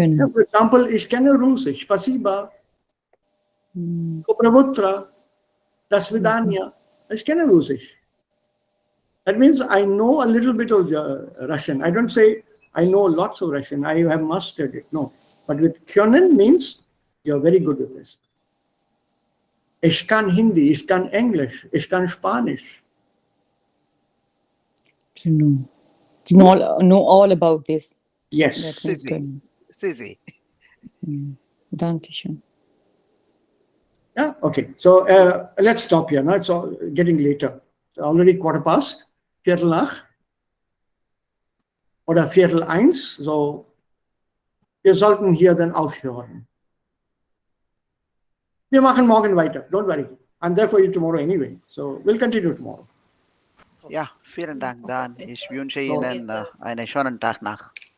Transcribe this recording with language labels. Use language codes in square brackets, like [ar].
[en] For example, [de] ich kenne Russisch, spasiba, Kopravutra, das Vidanya. Ich kenne Russisch. [en] That means I know a little bit of Russian. I don't say I know lots of Russian. I have mastered it. No. But with können means you're very good with this. [de] Ich kann Hindi, ich kann English, ich kann Spanish. [en] To know all about this. Yes. That means können. Easy. [de] Dankeschön. [en] Yeah, okay. So let's stop here. Now it's all getting later. It's already 15:15. [de] Viertel nach. Oder Viertel eins. So, wir sollten hier dann aufhören. Wir machen morgen weiter. [en] Don't worry. I'm there for you tomorrow anyway. So we'll continue tomorrow. [de] Ja, vielen Dank, Dan. Ich wünsche Ihnen einen schönen Tag nach.